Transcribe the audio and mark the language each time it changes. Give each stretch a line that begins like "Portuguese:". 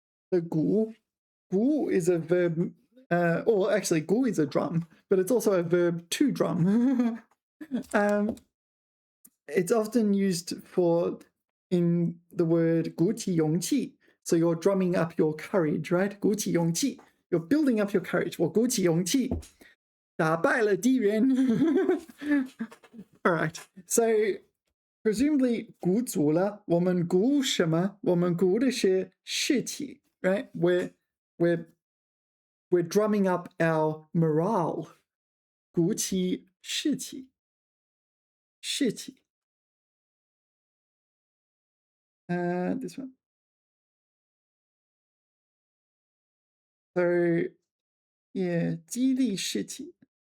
English: The 鼓 is a verb, or actually 鼓 is a drum, but it's also a verb to drum. It's often used in the word 鼓起勇气. So you're drumming up your courage, right? 鼓起勇气. You're building up your courage.
Chinese: 我鼓起勇气打败了敌人。 All right. So presumably 鼓足了，我们鼓什么？我们鼓的是士气， right? We're
English: we're drumming up our morale.
Chinese: 鼓起士气，士气。
English: This one. So, yeah, 激励士气.